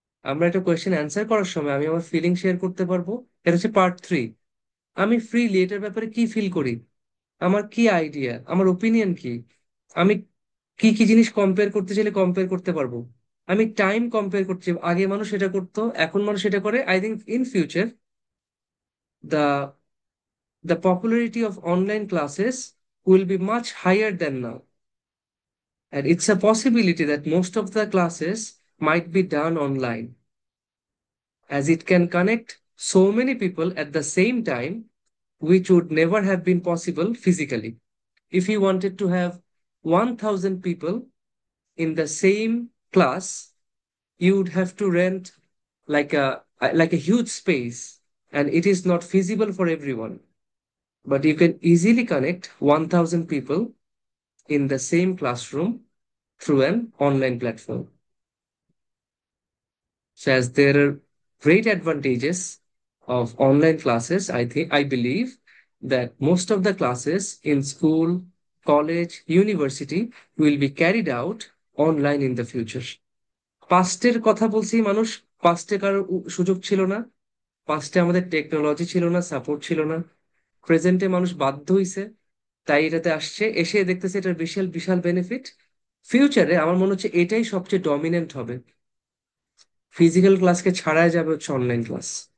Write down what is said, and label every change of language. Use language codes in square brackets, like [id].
[bn] আমরা একটা question answer করার সময় আমি আমার ফিলিং শেয়ার করতে পারবো। এটা হচ্ছে পার্ট 3। আমি ফ্রিলি এটার ব্যাপারে কি ফিল করি, আমার কি আইডিয়া, আমার ওপিনিয়ন কি, আমি কি কি জিনিস কম্পেয়ার করতে চাইলে কম্পেয়ার করতে পারবো। আমি টাইম কম্পেয়ার করছি, আগে মানুষ এটা করতো, এখন মানুষ এটা করে। [en] I think in future the the popularity of online classes will be much higher than now, and it's a possibility that most of the classes might be done online, as it can connect so many people at the same time, which would never have been possible physically. If you wanted to have 1,000 people in the same class, you would have to rent like a huge space, and it is not feasible for everyone. But you can easily connect 1,000 people in the same classroom through an online platform. So as there are great advantages of online classes, I believe that most of the classes in school, college, university will be carried out online in the future. [bn] পাস্টের কথা বলছি, মানুষ পাস্টে কারোর সুযোগ ছিল না, পাস্টে আমাদের technology ছিল না, সাপোর্ট ছিল না। প্রেজেন্টে মানুষ বাধ্য হইছে, তাই এটাতে আসছে, এসে দেখতেছে এটার বিশাল বিশাল বেনিফিট। ফিউচারে আমার মনে হচ্ছে এটাই সবচেয়ে ডমিনেন্ট হবে, ফিজিক্যাল ক্লাসকে ছাড়াই যাবে হচ্ছে অনলাইন ক্লাস।